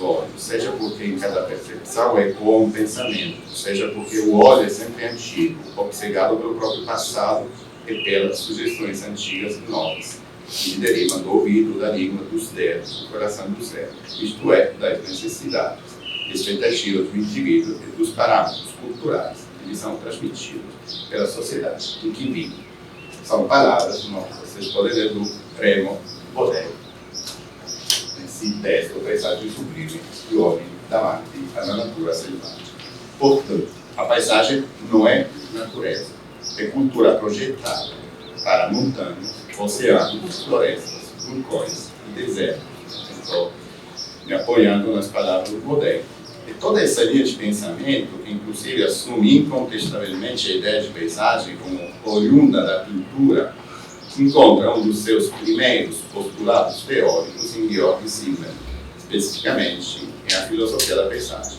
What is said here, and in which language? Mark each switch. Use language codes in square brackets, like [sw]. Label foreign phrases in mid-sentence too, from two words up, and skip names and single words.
[pt] olhos, seja porque em cada percepção ecoa um pensamento, seja porque o olho é sempre antigo, obcecado pelo próprio passado e pelas sugestões antigas e novas, que derivam do ouvido, da língua, dos dedos, do coração do cérebro, isto é, das necessidades, expectativas do indivíduo e dos parâmetros culturais que lhe são transmitidos pela sociedade em que vive. São palavras, vocês podem ler do Remo Bodelli, nesse texto, Paisagem Sublime do Homem davanti alla natura selvagem. Portanto, a paisagem não é natureza, é cultura projetada para montanhas, oceanos, florestas, vulcões e desertos. Estou me apoiando nas palavras do Bodelli. E toda essa linha de pensamento, que inclusive assume incontestavelmente a ideia de paisagem como oriunda da pintura, encontra um dos seus primeiros postulados teóricos em Georg Simmel, especificamente em A Filosofia da Paisagem.